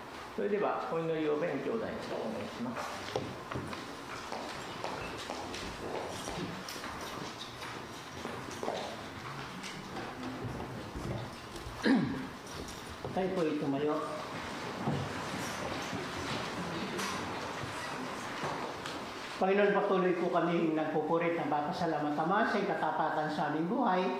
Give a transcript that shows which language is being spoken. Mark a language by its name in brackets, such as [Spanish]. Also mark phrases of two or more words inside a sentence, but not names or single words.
[Japanese] それではお祈りを弁兄弟にお願いします。 [Filipino] Tayo po tumayo. Panginoon, patuloy po kami nagpupurit ng pasalamat Ama sa katapatan sa aming buhay.